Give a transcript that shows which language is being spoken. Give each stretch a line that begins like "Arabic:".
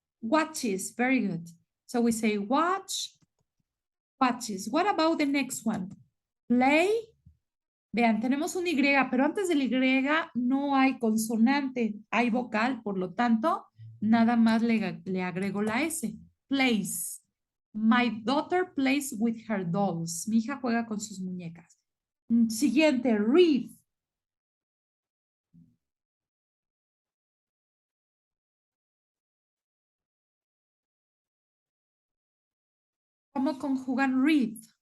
English: Watches. Very good. So we say watch, watches. What about the next one? Play.
Spanish: Vean, tenemos un Y, pero antes del Y no hay consonante, hay vocal, por lo tanto, nada más le agrego la S.
English: Plays. My daughter plays with her dolls.
Spanish: Mi hija juega con sus muñecas. Siguiente, read. ¿Cómo conjugan read?